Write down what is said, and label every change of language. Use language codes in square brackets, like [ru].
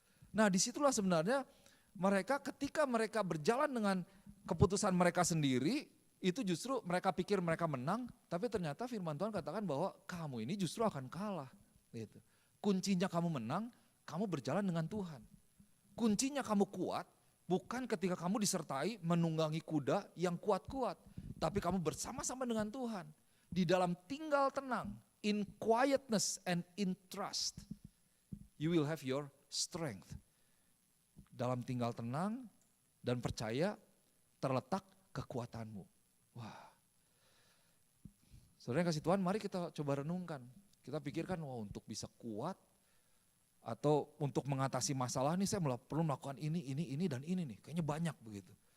[id] Nah disitulah sebenarnya mereka ketika mereka berjalan dengan keputusan mereka sendiri, itu justru mereka pikir mereka menang, tapi ternyata firman Tuhan katakan bahwa kamu ini justru akan kalah. Gitu. Kuncinya kamu menang, kamu berjalan dengan Tuhan. Kuncinya kamu kuat, bukan ketika kamu disertai menunggangi kuda yang kuat-kuat. Tapi kamu bersama-sama dengan Tuhan. Di dalam tinggal tenang, [en] in quietness and in trust, you will have your strength. [id] Dalam tinggal tenang dan percaya terletak kekuatanmu. Wah. Saudara yang kasih Tuhan, mari kita coba renungkan. Kita pikirkan, wah untuk bisa kuat atau untuk mengatasi masalah nih saya perlu melakukan ini dan ini nih. Kayaknya banyak begitu.